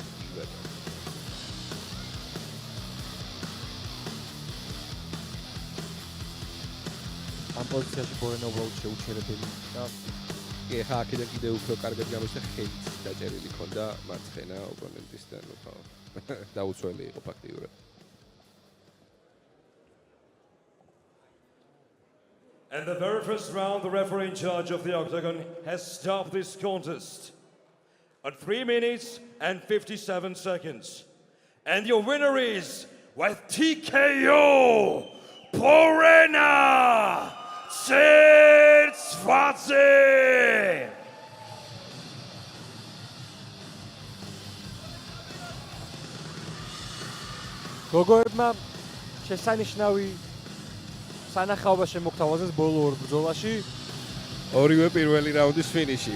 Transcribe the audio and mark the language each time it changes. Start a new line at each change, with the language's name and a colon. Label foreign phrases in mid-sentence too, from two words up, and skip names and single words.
Georgian: ამ პოზიციაში ბორენა უბრალოდ შეუჩერებელი და კი ხა აქედან კიდევ უფრო კარგად გამოჩნდა ხელიც დაჭერილი ქონდა მარცხენა ოპონენტისთან. დაუცველი იყო ფაქტიურად.
English: And the very first round, the referee in charge of the octagon has stopped this contest at 3 minutes and 57 seconds. And your winner is, with TKO, Borena Tsertsvadze!
Georgian: გოგოებმა შესანიშნავი სანახაობა შემოგთავაზეს ბოლო ორ ბრძოლაში. ორივე პირველი რაუნდის ფინიში.